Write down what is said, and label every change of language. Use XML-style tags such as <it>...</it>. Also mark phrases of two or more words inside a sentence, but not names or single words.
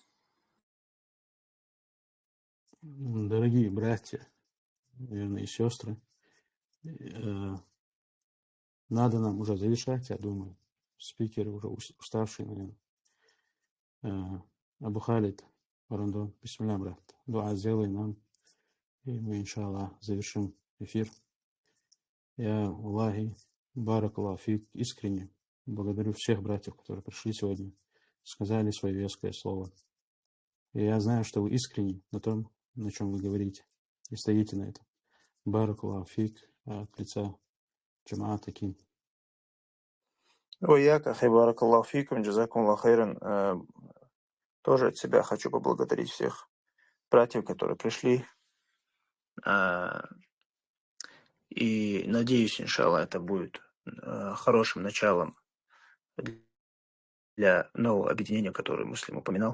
<ru>Дорогие братья, наверное, и сестры, надо нам уже завершать, я думаю. Спикеры уже уставшие, наверное. Абу Халид, Варандон, бисмилля, брат. Дуа сделай нам, и мы, иншаллах, завершим эфир. Я,</ru> <ar>والله، بارك الله فيك,</ar> <ru>искренне благодарю всех братьев, которые пришли сегодня, сказали свое веское слово. И я знаю, что вы искренни на том, на чем вы говорите, и стоите на этом.</ru> <ar>بارك الله فيك</ar> <ru>от лица джамаата Кин. Ваяк,</ru> <ar>أخي بارك الله فيكم، جزاكم الله خيرا.</ar> <ru>Тоже от себя хочу поблагодарить всех братьев, которые пришли. И надеюсь, иншаллах, это будет хорошим началом для нового объединения, которое Муслим упоминал.</ru>